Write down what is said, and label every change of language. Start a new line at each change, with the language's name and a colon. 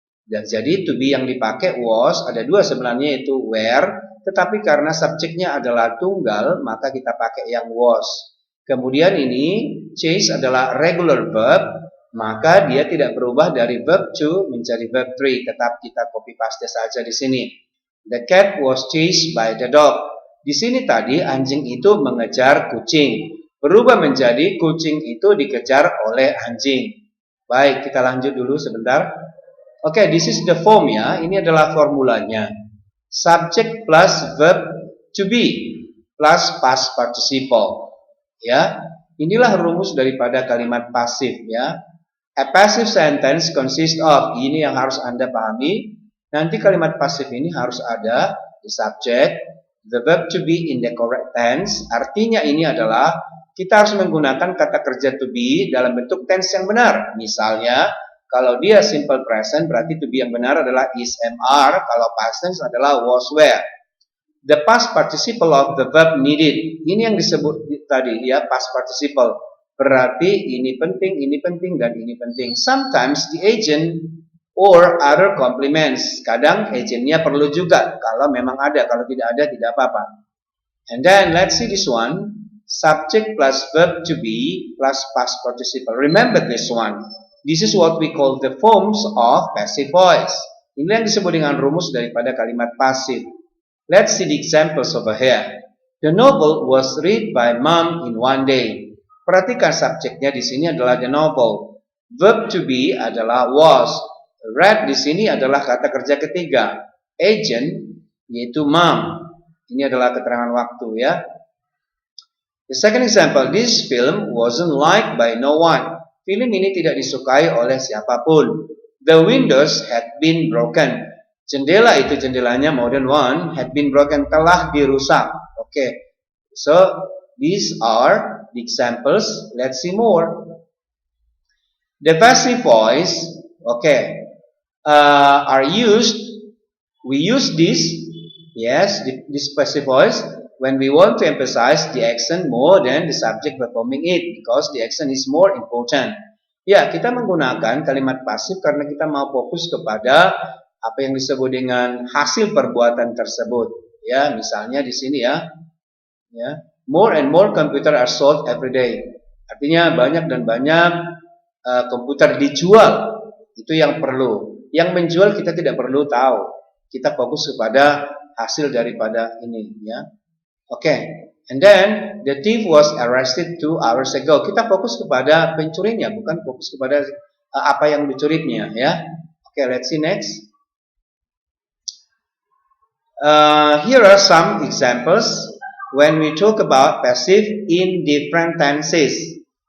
Indonesian: Dan jadi to be yang dipakai was, ada dua sebenarnya yaitu were. Tetapi karena subjeknya adalah tunggal, maka kita pakai yang was. Kemudian ini chase adalah regular verb, maka dia tidak berubah dari verb to menjadi verb 3. Tetap kita copy paste saja di sini.
English: The cat was chased by the dog.
Indonesian: Di sini tadi anjing itu mengejar kucing. Berubah menjadi kucing itu dikejar oleh anjing. Baik, kita lanjut dulu sebentar. Oke,
English: this is the form
Indonesian: ya. Ini adalah formulanya.
English: Subject plus verb to be plus past participle.
Indonesian: Ya, inilah rumus daripada kalimat pasif ya.
English: A passive sentence consists of,
Indonesian: ini yang harus Anda pahami. Nanti kalimat pasif ini harus ada
English: the subject, the verb to be in the correct tense.
Indonesian: Artinya ini adalah kita harus menggunakan kata kerja to be dalam bentuk tense yang benar. Misalnya, kalau dia simple present berarti to be yang benar adalah is, am, are. Kalau past tense adalah was, were.
English: The past participle of the verb needed.
Indonesian: Ini yang disebut tadi ya, past participle. Berarti ini penting, dan ini penting.
English: Sometimes the agent or other complements.
Indonesian: Kadang agentnya perlu juga. Kalau memang ada, kalau tidak ada tidak apa-apa.
English: And then let's see this one. Subject plus verb to be plus past participle. Remember this one. This is what we call the forms of passive voice.
Indonesian: Ini yang disebut dengan rumus daripada kalimat pasif.
English: Let's see the examples over here. The novel was read by mom in one day.
Indonesian: Perhatikan subjeknya di sini adalah the novel. Verb to be adalah was. Read di sini adalah kata kerja ketiga. Agent yaitu mom. Ini adalah keterangan waktu ya.
English: The second example, this film wasn't liked by no one.
Indonesian: Film ini tidak disukai oleh siapapun.
English: The windows had been broken.
Indonesian: Jendela itu jendelanya
English: more than one had been broken,
Indonesian: telah dirusak.
English: Okay. So these are the examples. Let's see more. The passive voice, okay, are used. We use this, yes, this passive voice when we want to emphasize the action more than the subject performing it, because the action is more important.
Indonesian: Ya, kita menggunakan kalimat pasif karena kita mau fokus kepada apa yang disebut dengan hasil perbuatan tersebut. Ya, misalnya di sini ya.
English: More and more computer are sold every day.
Indonesian: Artinya banyak dan banyak komputer dijual. Itu yang perlu. Yang menjual kita tidak perlu tahu. Kita fokus kepada hasil daripada ini ya.
English: Okay. And then the thief was arrested 2 hours ago.
Indonesian: Kita fokus kepada pencurinya, bukan fokus kepada apa yang dicurinya ya.
English: Okay, let's see next. Here are some examples when we talk about passive in different tenses.